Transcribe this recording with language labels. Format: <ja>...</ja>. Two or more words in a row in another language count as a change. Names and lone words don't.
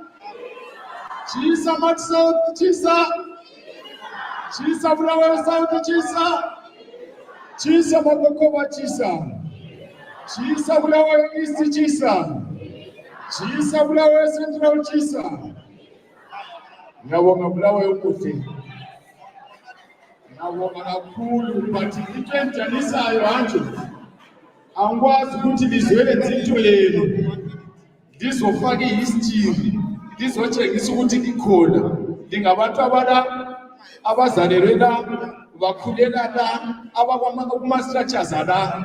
<nd>Chisa Mat South chisa. Chisa Bulawayo South chisa. Chisa Makokova chisa. Chisa Bulawayo East chisa. Chisa Bulawayo Central chisa. Ngiyabonga Bulawayo Khupe. Ngiyabonga kakhulu but into enjanisayo manje angikwazi ukuthi lizwele izinto yenu. lizofaka ihistory lizotshengisa ukuthi likhona lingabantu abazalelwe la bakhulela la abakuma-structures la</nd>